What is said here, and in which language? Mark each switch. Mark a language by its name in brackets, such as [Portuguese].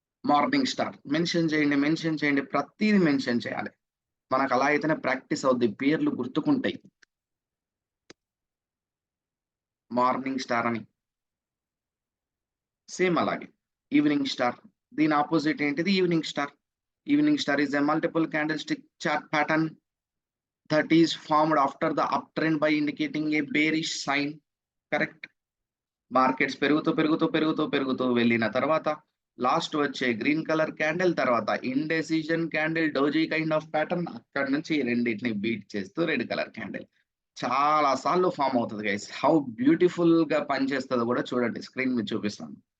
[Telugu] Morning star mention చేయండి, ప్రతిదీ mention చేయాలి. మనకు అలా అయితేనే ప్రాక్టీస్ అవుద్ది, పేర్లు గుర్తుకుంటాయి. మార్నింగ్ స్టార్ అని సేమ్ అలాగే ఈవినింగ్ స్టార్, దీని ఆపోజిట్ ఏంటిది? [English] Evening star. Evening star is a multiple candlestick chart pattern that is formed after the uptrend by indicating a bearish sign. Correct. [Telugu] Markets పెరుగుతూ వెళ్ళిన తర్వాత లాస్ట్ వచ్చే గ్రీన్ కలర్ క్యాండిల్, తర్వాత ఇండెసిజన్ candle, doji kind of pattern, అక్కడ నుంచి రెండింటిని beat చేస్తూ red colour candle చాలా సార్లు ఫామ్ అవుతుంది గైస్. [English] how beautiful [Telugu] గా పనిచేస్తుందో కూడా చూడండి, స్క్రీన్ మీద చూపిస్తాను.